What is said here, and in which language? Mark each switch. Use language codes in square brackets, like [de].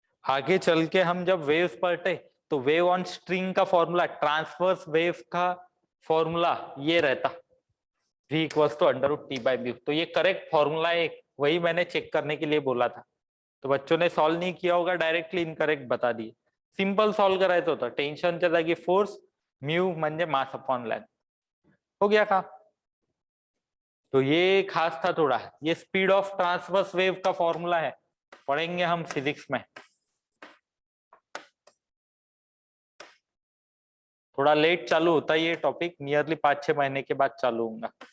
[hi] आगे चल के हम जब वेव्स पढ़ते तो वेव ऑन स्ट्रिंग का फॉर्मूला, ट्रांसवर्स वेव का फॉर्मूला ये रहता, v equals to under root T/μ। तो ये करेक्ट फॉर्मूला है, वही मैंने चेक करने के लिए बोला था। तो बच्चों ने सॉल्व नहीं किया होगा, डायरेक्टली इनकरेक्ट बता दिए। [mr] सिंपल सॉल्व करायचं होतं, टेन्शनच्या जागी फोर्स, म्यू म्हणजे मास अपॉन लेंथ, [hi] हो गया काम। तो ये खास था थोड़ा, ये स्पीड ऑफ ट्रांसवर्स वेव का फॉर्मूला है, पढ़ेंगे हम फिजिक्स में। थोड़ा लेट चालू होता है ये टॉपिक, नियरली 5-6 महीने के बाद चालू होगा।